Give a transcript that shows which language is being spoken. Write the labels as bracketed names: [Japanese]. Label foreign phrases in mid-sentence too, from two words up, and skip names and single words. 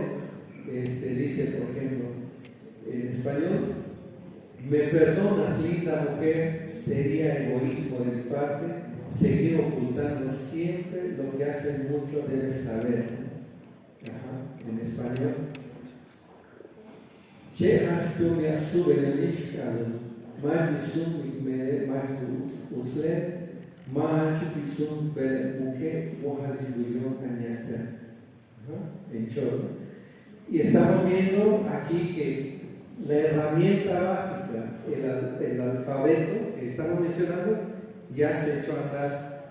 [Spanish] Dice, por ejemplo, en español: me perdonas, linda mujer, sería egoísmo de mi parte seguir ocultando siempre lo que hace mucho debes saber. Ajá, en español: [Chol] Che tu me asube el ishkal, majisum me majus usle. [Spanish] En choro. Y estamos viendo aquí que la herramienta básica, el alfabeto que estamos mencionando, ya se echó a andar.